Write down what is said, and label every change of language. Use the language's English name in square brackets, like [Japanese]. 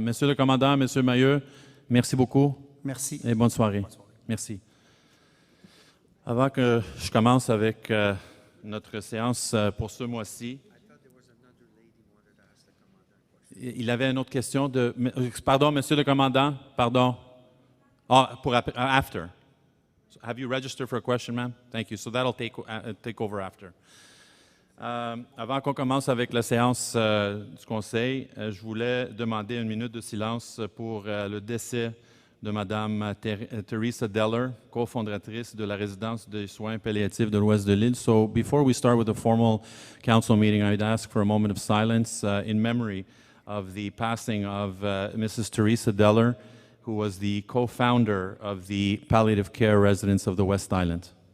[French] Monsieur le commandant, Monsieur Mailleux, merci beaucoup. Merci. Et bonne soirée. Merci. Avant que je commence avec notre séance pour ce mois-ci, il avait une autre question de... Pardon, Monsieur le commandant, pardon. Pour after. [English] Have you registered for a question, [French] ma'am? [English] Thank you. So that'll take over after. [French] Avant qu'on commence avec la séance du Conseil, je voulais demander une minute de silence pour le décès de Mme Teresa Deller, cofondatrice de la résidence de soins palliatifs de l'Ouest de l'île. [English] So before we start with the formal council meeting, I'd ask for a moment of silence in memory of the passing of Mrs. Teresa Deller, who was the co-founder of the palliative care residence of the West Island.